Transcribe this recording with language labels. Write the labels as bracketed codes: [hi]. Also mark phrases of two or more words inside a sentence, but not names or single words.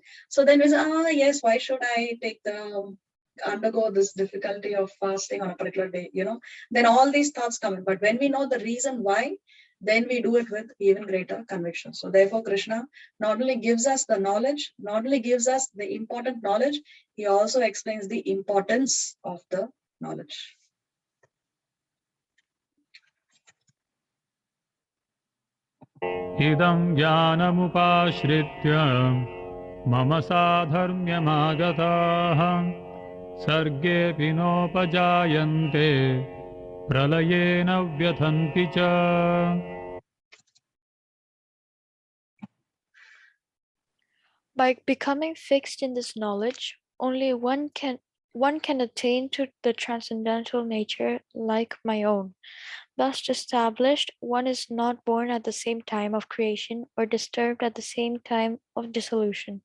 [en] So then we say, yes, why should I undergo this difficulty of fasting on a particular day? Then all these thoughts come in. But when we know the reason why, then we do it with even greater conviction. So therefore, Krishna not only gives us the knowledge, not only gives us the important knowledge, he also explains the importance of the knowledge. [sa] इदं ज्ञानमुपाश्रित्य मम साधर्म्यमागताः सर्गेऽपि नोपजायन्ते प्रलये न व्यथन्ति च. [en] By becoming fixed in this knowledge, only one can attain to the transcendental nature like my own. Thus established, one is not born at the same time of creation or disturbed at the same time of dissolution.